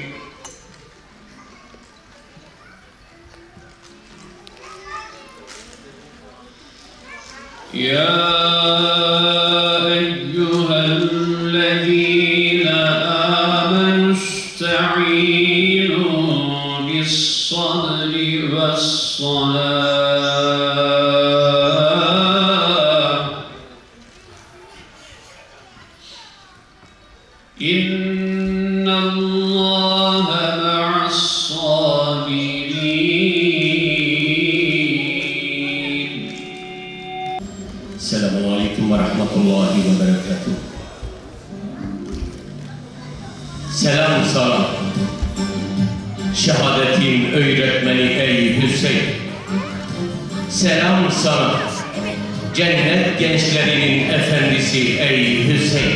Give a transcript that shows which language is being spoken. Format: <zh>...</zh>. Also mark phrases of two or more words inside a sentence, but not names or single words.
<ar>يا أيها الذين آمنوا استعينوا بالصبر والصلاة إن الله مع الصابرين. السلام عليكم ورحمة الله وبركاته.</ar> <tr>Selam sana, şehadetin öğretmeni ey Hüseyin. Selam sana, cennet gençlerinin efendisi ey Hüseyin.</tr>